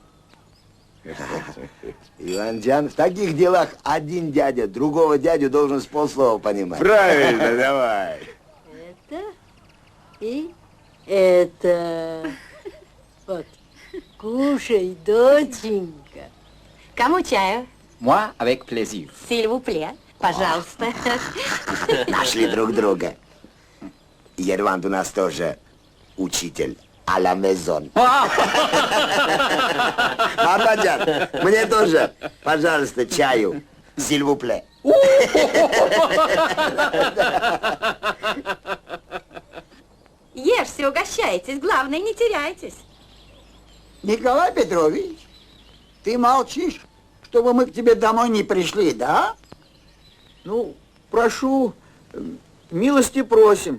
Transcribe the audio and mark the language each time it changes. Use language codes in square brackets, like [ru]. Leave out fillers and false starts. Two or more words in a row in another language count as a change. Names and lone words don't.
[ru] Иванжан, в таких делах один дядя другого дядю должен с полслова понимать. Правильно, давай. Это и это. Вот. Кушай, доченька. Кому чаю? [fr] Moi, avec plaisir. S'il vous plaît. [ru] Пожалуйста. Нашли друг друга. Ервант у нас тоже учитель. [fr] À la maison. [ru] Мамаджан, мне тоже, пожалуйста, чаю. [fr] S'il vous plaît. [ru] Ешьте, угощайтесь. Главное, не теряйтесь. Николай Петрович, ты молчишь, чтобы мы к тебе домой не пришли, да? Ну, прошу, милости просим.